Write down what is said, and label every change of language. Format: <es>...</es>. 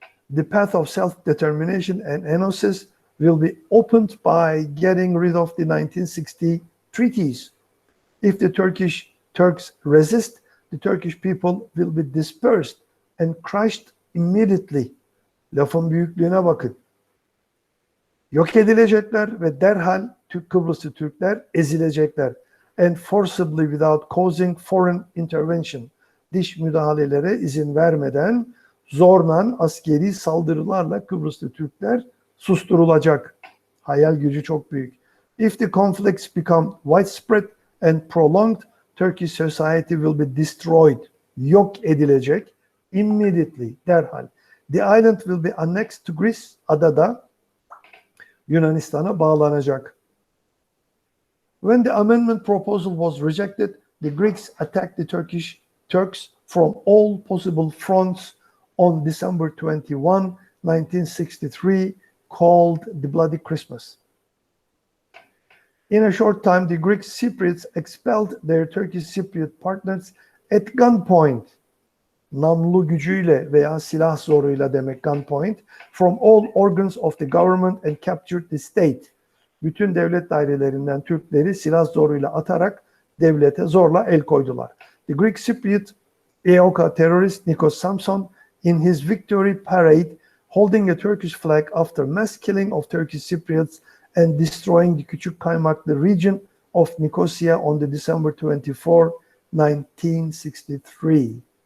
<en>The path of self-determination and enosis will be opened by getting rid of the 1960 treaties. If the Turks resist, the Turkish people will be dispersed and crushed immediately.</en> <tr>Lafın büyüklüğüne bakın. Yok edilecekler ve derhal Kıbrıslı Türkler ezilecekler.</tr> <en>And forcibly, without causing foreign intervention.</en> <tr>Dış müdahalelere izin vermeden zorla askeri saldırılarla Kıbrıslı Türkler susturulacak. Hayal gücü çok büyük.</tr> <en>If the conflicts become widespread and prolonged, Turkish society will be destroyed.</en> <tr>Yok edilecek.</tr> <en>Immediately,</en> <tr>derhal.</tr> <en>The island will be annexed to Greece.</en> <tr>Adada Yunanistan'a bağlanacak.</tr> <en>When the amendment proposal was rejected, the Greeks attacked the Turks from all possible fronts on December 21, 1963, called the Bloody Christmas. In a short time, the Greek Cypriots expelled their Turkish Cypriot partners at gunpoint.</en> <tr>Namlu gücüyle veya silah zoruyla demek</tr> <en>gunpoint, from all organs of the government and captured the state.</en> <tr>Bütün devlet dairelerinden Türkleri silah zoruyla atarak devlete zorla el koydular.</tr> <en>The Greek Cypriot EOKA terrorist Nikos Samson, in his victory parade, holding a Turkish flag after mass killing of Turkish Cypriots and destroying the Küçük Kaymaklı region of Nicosia on the December 24, 1963.</en>